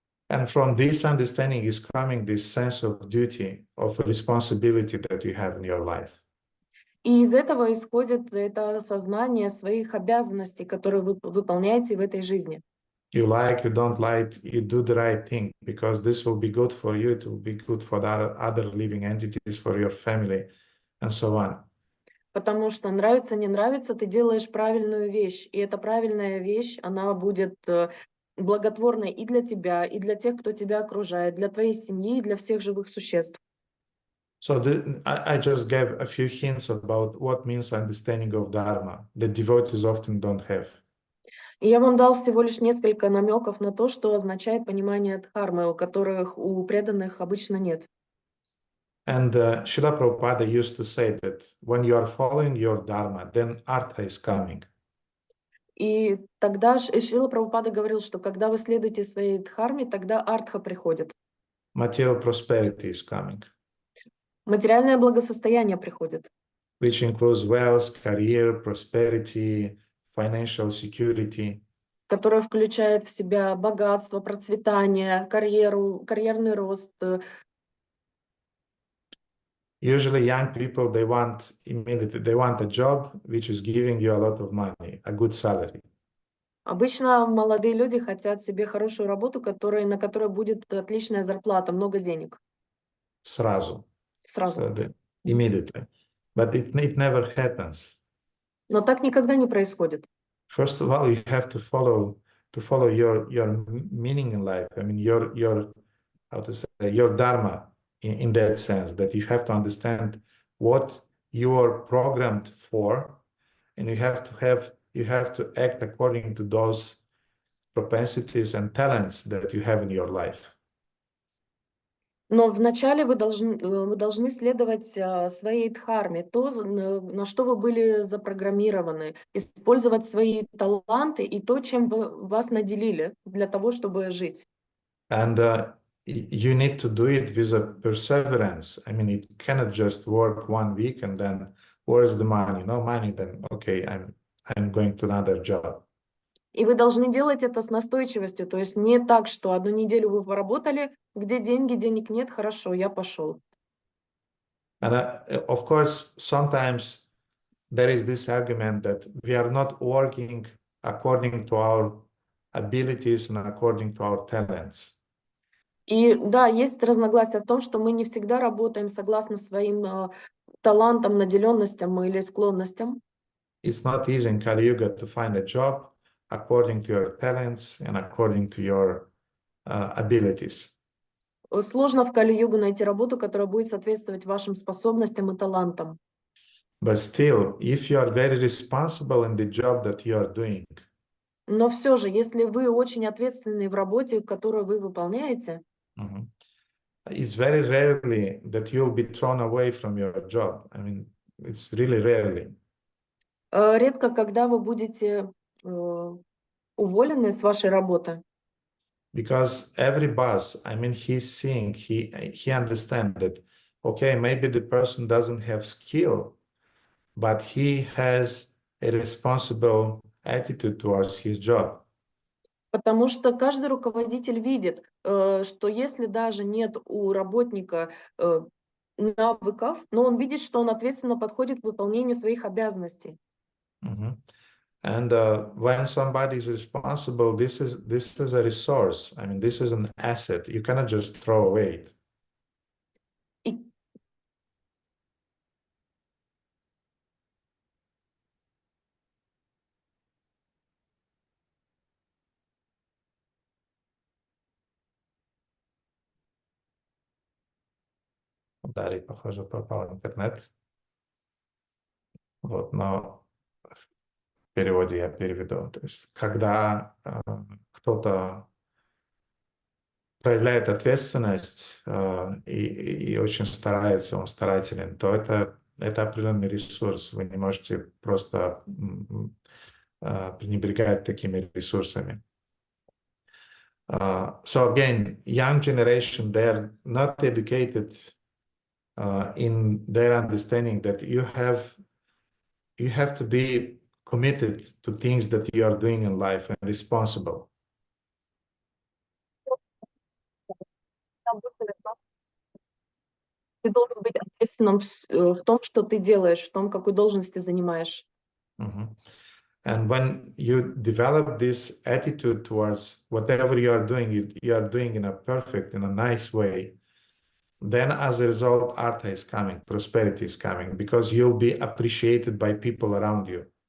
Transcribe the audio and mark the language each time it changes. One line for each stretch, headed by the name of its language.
English: And from this understanding is coming this sense of duty, of responsibility that you have in your life.
Russian: И из этого исходит это осознание своих обязанностей, которые вы выполняете в этой жизни.
English: You like, you don't like, you do the right thing because this will be good for you, it will be good for the other living entities, for your family, and so on.
Russian: Потому что нравится, не нравится, ты делаешь правильную вещь. И эта правильная вещь, она будет благотворной и для тебя, и для тех, кто тебя окружает, для твоей семьи, и для всех живых существ.
English: So I just gave a few hints about what means understanding of Dharma that devotees often don't have.
Russian: И я вам дал всего лишь несколько намеков на то, что означает понимание дхармы, у которых у преданных обычно нет.
English: And Srila Prabhupada used to say that when you are following your Dharma, then Artha is coming.
Russian: И тогда Шрила Прабхупада говорил, что когда вы следуете своей дхарме, тогда артха приходит.
English: Material prosperity is coming,
Russian: Материальное благосостояние приходит,
English: which includes wealth, career, prosperity, financial security.
Russian: которое включает в себя богатство, процветание, карьеру, карьерный рост.
English: Usually young people, they want a job which is giving you a lot of money, a good salary.
Russian: Обычно молодые люди хотят себе хорошую работу, на которой будет отличная зарплата, много денег. Сразу. Сразу.
English: So immediately. But it never happens.
Russian: Но так никогда не происходит.
English: First of all, you have to follow your meaning in life. I mean, your how to say, your dharma in that sense, that you have to understand what you are programmed for, and you have to act according to those propensities and talents that you have in your life.
Russian: Но вначале вы должны следовать своей дхарме, на что вы были запрограммированы, использовать свои таланты и то, чем вас наделили для того, чтобы жить.
English: And you need to do it with a perseverance. I mean, it cannot just work 1 week and then where's the money? No money, then okay, I'm going to another job.
Russian: И вы должны делать это с настойчивостью, то есть не так, что 1 неделю вы поработали, где деньги, денег нет, хорошо, я пошел.
English: And of course, sometimes there is this argument that we are not working according to our abilities and according to our talents.
Russian: И да, есть разногласия в том, что мы не всегда работаем согласно своим талантам, наделенностям или склонностям.
English: It's not easy in Kali Yuga to find a job according to your talents and according to your abilities.
Russian: Сложно в Кали-югу найти работу, которая будет соответствовать вашим способностям и талантам.
English: But still, if you are very responsible in the job that you are doing,
Russian: Но все же, если вы очень ответственны в работе, которую вы выполняете,
English: it's very rarely that you'll be thrown away from your job. I mean, it's really rarely.
Russian: редко, когда вы будете уволены с вашей работы.
English: Because every boss, I mean, he's seeing, he understands that, okay, maybe the person doesn't have skill, but he has a responsible attitude towards his job.
Russian: Потому что каждый руководитель видит, что если даже нет у работника навыков, но он видит, что он ответственно подходит к выполнению своих обязанностей.
English: And when somebody is responsible, this is a resource. I mean, this is an asset. You cannot just throw away it.
Russian: У Дарьи, похоже, пропал интернет. Вот, но в переводе я переведу. То есть, когда кто-то проявляет ответственность и очень старается, он старателен, то это определенный ресурс. Вы не можете просто пренебрегать такими ресурсами.
English: So again, young generation, they're not educated in their understanding that you have to be committed to things that you are doing in life and responsible.
Russian: Ты должен быть ответственным в том, что ты делаешь, в том, какую должность ты занимаешь.
English: And when you develop this attitude towards whatever you are doing, you are doing in a perfect, in a nice way, then as a result, artha is coming, prosperity is coming, because you'll be appreciated by people around you.